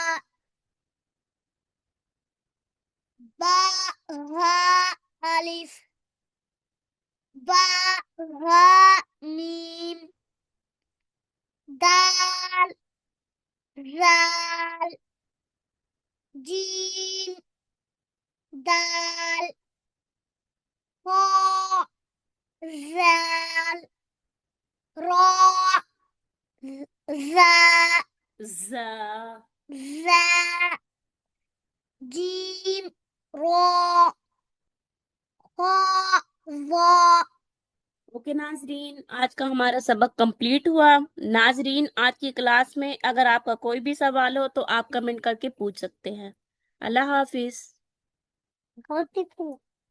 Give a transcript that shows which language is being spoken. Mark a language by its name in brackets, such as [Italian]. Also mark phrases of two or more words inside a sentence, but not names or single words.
[Urdu] با را الف با را میم دال زال جیم دال خا زال را زا ز زا جیم را خا وا اوکے ناظرین، آج کا ہمارا سبق کمپلیٹ ہوا۔ ناظرین، آج کی کلاس میں اگر آپ کا کوئی بھی سوال ہو تو آپ کمنٹ کر کے پوچھ سکتے ہیں۔ اللہ حافظ۔ ہوتی